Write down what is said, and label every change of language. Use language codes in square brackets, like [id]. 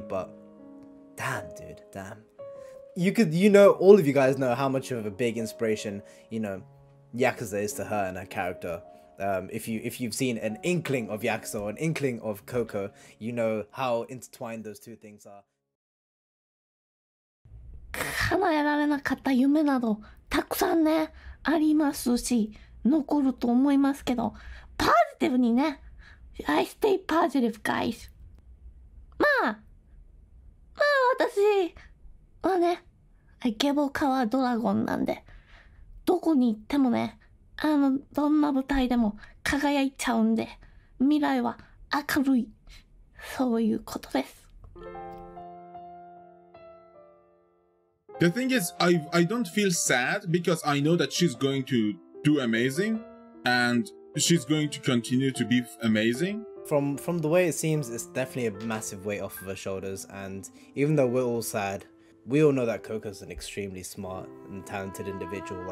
[en] But damn, dude, damn. You know, all of you guys know how much of a big inspiration, you know, Yakuza is to her and her character. If you've seen an inkling of Yakuza or an inkling of Coco, you know how intertwined those two things are. [ja] 叶えられなかった夢などたくさんねありますし残ると思いますけど、ポジティブにね。 [en] I stay positive, guys. [ja] まあ私はね、ゲボカワドラゴンなんで、どこに行ってもね、どんな舞台でも輝いちゃうんで、未来は明るい、そういうことです。 [en] The thing is, I don't feel sad because I know that she's going to do amazing and she's going to continue to be amazing. From the way it seems, it's definitely a massive weight off of her shoulders, and even though we're all sad, we all know that Coco's an extremely smart and talented individual.